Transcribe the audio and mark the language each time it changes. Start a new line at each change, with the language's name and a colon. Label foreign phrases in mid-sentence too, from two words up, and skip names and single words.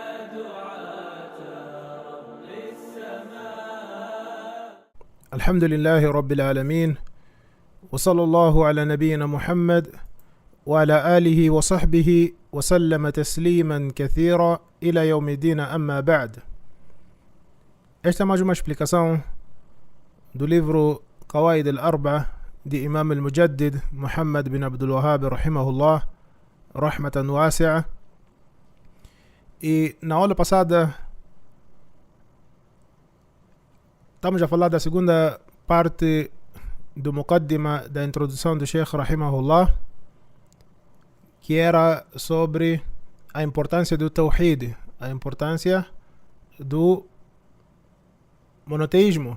Arabic: الحمد لله رب العالمين وصلى الله على نبينا محمد وعلى آله وصحبه وسلم تسليما كثيرا إلى يوم الدين أما بعد.
Portuguese: Esta é mais uma explicação do livro Qawaid al-Arba'a de Imam al-Mujaddid Muhammad bin Abdul Wahhab
Arabic: رحمه الله رحمة واسعة.
Portuguese: E na aula passada estamos a falar da segunda parte do Muqaddima da introdução do Sheikh rahimahullah, que era sobre a importância do Tawhid, a importância do monoteísmo.